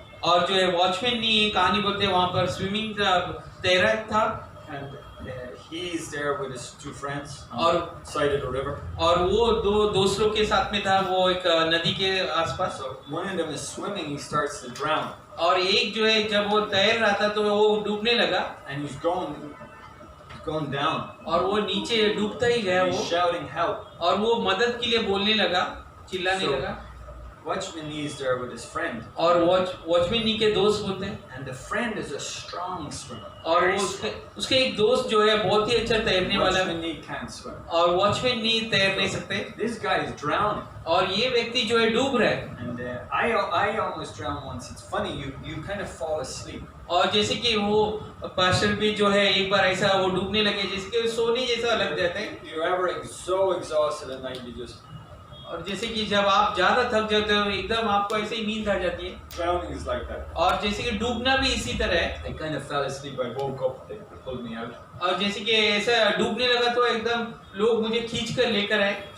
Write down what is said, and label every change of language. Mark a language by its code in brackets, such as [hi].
[hi] और जो है वॉचमैन ने ये कहानी बोलते हैं, वहाँ पर स्विमिंग तैराक था, [en] and he's there with his two friends on [hi] और [en] the side of the river. [hi] और वो दो दोस्तों के साथ में था, वो एक नदी के आसपास। [en] So one of them is swimming, he starts to drown, [hi] और एक जो है जब वो तैर रहा था तो वो डूबने लगा [en] and he's going down. [hi] और वो नीचे डूबता ही गया [en] He's [hi] वो, [en] shouting help. [hi] और वो मदद के लिए बोलने लगा, चिल्लाने [en] So- [hi] लगा। [en] Watchman Nee is there with his friend, [hi] और वॉचमैन नी के दोस्त होते हैं, [en] and the friend is a strong swimmer. [hi] और [en] Very [hi] वो [en] strong. [hi] उसके एक दोस्त जो है बहुत ही अच्छा तैरने वाला है, [en] Watchman Nee can't swim. [hi] और वॉचमैन नी तैर नहीं सकते, [en] This guy is drowning, [hi] और ये व्यक्ति जो है डूब रहा है। [en] and I almost drowned once. It's funny, you kind of fall asleep. [hi] और जैसे कि वो पास्टर भी जो है एक बार ऐसा वो डूबने लगे जिसके सोने जैसा लग जाता है, [en] You're ever so exhausted at night, you just [hi] और जैसे कि जब आप ज्यादा थक जाते हो एकदम आपको ऐसे ही नींद आ जाती है, [en] drowning is like that. [hi] और जैसे कि डूबना भी इसी तरह है। [en] I kind of fell asleep. I woke up. They pulled me out. [hi] और जैसे कि ऐसा डूबने लगा तो एकदम लोग मुझे खींच कर लेकर आए,